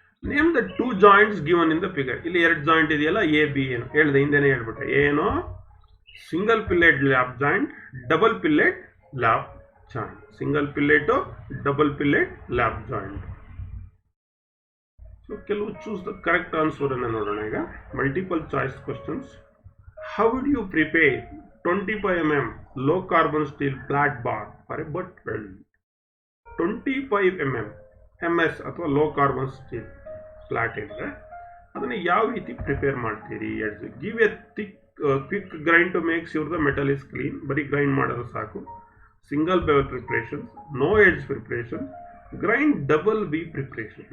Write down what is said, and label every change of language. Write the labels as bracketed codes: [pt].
[en] Name the 2 joints given in the figure. [kn] ಇಲ್ಲಿ 2 joint ಇದೆಯಲ್ಲ, A B ಏನು ಹೇಳಿದೆ, ಹಿಂದೆನೇ ಹೇಳ್ಬಿಟ್ಟೆ. ಏನು? [en] Single fillet lap joint, double fillet lap joint. Single fillet, double fillet lap joint. [kn] So ಕೆಲವು [en] choose the correct answer [kn] ಅನ್ನು ನೋಡೋಣ ಈಗ. [en] Multiple choice questions. How would you prepare 25 mm low carbon steel flat bar for a butt weld? [kn] 25 mm MS ಅಥವಾ low carbon steel flat ಇದ್ರೆ ಅದನ್ನು ಯಾವ ರೀತಿ prepare ಮಾಡ್ತೀರಿ? [en] Give a quick grind to make sure the metal is clean. [kn] ಬರೀ grind ಮಾಡೋದು ಸಾಕು. [en] Single bevel preparations, no edge preparation, grind double B preparation.